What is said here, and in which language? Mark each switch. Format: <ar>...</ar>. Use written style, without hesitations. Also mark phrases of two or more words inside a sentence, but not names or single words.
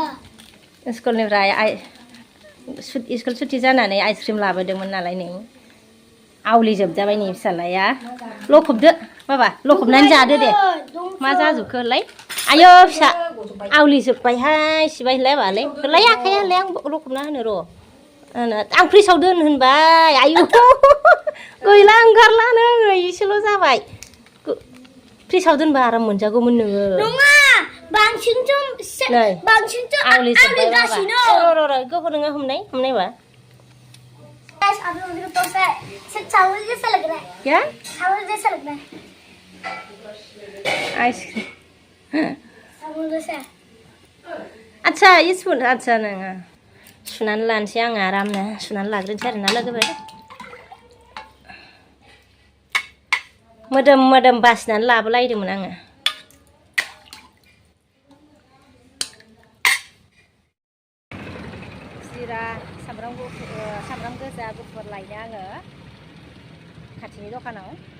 <brx>स्कुलनिफ्राय स्कुल सुथि जानानै आइसक्रिम लाबोदोंमोन नालाय नै आवलिजोबजाबाय नै फिसालाया लखबदो बाबा लखबनानै जादो दे मा जाजोबखोलाय आयौ फिसा आवलिजोब्बायहाय सिबायलाय बालाय होलाय आखाया होलाय आं लखबना होनो र' आं फ्रिजआव दोन होनबाय आयौ गैला ओंखारलानो एसेल' जाबाय फ्रिजआव दोनबा आराम मोनजागौमोन नोङो नङा बांसिनसो आवलिगासिनो र' गोहो नोङो हमनायबा</brx> <hi>आप लोगों को तो से चावल जैसा लग रहा है क्या चावल जैसा लग रहा है आइसक्रीम चावल जैसा</hi> <brx>आच्छा स्पुन आच्छा नोङो सुनानै लानोसै आङो आरामनो सुनानै लाग्रोनोसै आरोना लोगोफोर मोदोम बासिनानै लाबोलायदोंमोन आङो जिरा सामब्राम गोजा गुफुर लायनो आङो खाथिनि दखानाव</brx>